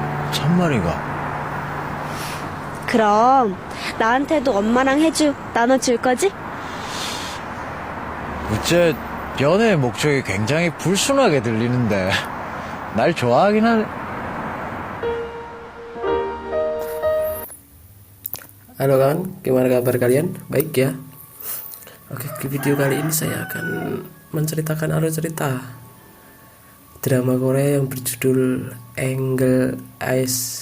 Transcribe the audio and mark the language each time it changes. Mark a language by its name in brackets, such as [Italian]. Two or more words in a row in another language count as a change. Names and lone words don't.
[Korean] 참말인가? 그럼 나한테도 엄마랑 해주 나눠줄 거지? 어째 연애의 목적이 굉장히 불순하게 들리는데 날 좋아하긴 하네. [Indonesian] Halo kawan, gimana kabar kalian? Baik ya? Oke, di video kali ini saya akan menceritakan alur cerita drama Korea yang berjudul Angel Eyes.